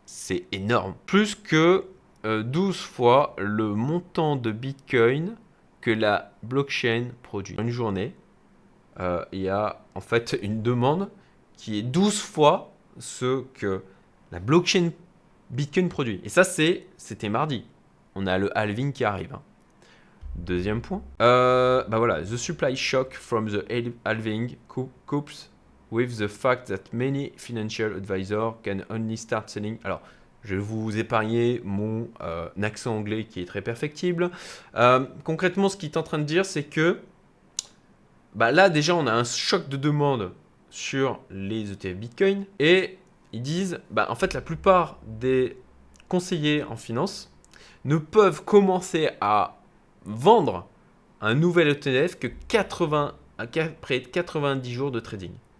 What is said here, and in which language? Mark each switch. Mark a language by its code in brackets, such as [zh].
[fr] C'est énorme. Plus que 12 fois le montant de Bitcoin que la blockchain produit. Une journée, il y a en fait une demande qui est 12 fois ce que la blockchain Bitcoin produit. Et ça, c'était mardi. On a le halving qui arrive. Hein. Deuxième point. [en] Bah voilà, the supply shock from the halving copes with the fact that many financial advisors can only start selling. [fr] Alors, je vais vous épargner mon accent anglais qui est très perfectible. Concrètement, ce qu'il est en train de dire, c'est que bah là, déjà, on a un choc de demande sur les ETF Bitcoin. Et ils disent, bah, en fait, la plupart des conseillers en finance ne peuvent commencer à vendre un nouvel ETF que après 90 jours de trading.